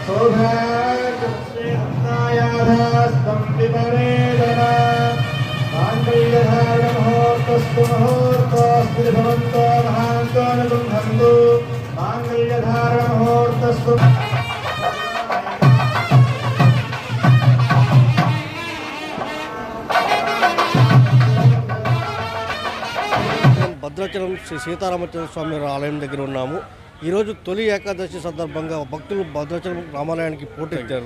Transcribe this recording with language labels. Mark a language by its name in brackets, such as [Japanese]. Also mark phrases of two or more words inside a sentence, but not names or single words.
[Sanskrit] सौभाग्यस्तं विपरेदना माङ्गल्यधारणमुहूर्तस्तु मुहूर्तोऽस्ति भवन्तो महान्तो निगृह्णन्तु माङ्गल्यधारणमुहूर्तस्तु [Telugu] భద్రాచలం శ్రీ సీతారామచంద్ర స్వామి ఆలయం దగ్గర ఉన్నాము. ఈరోజు తొలి ఏకాదశి సందర్భంగా భక్తులు భద్రాచలం రామాలయానికి పోటెత్తారు.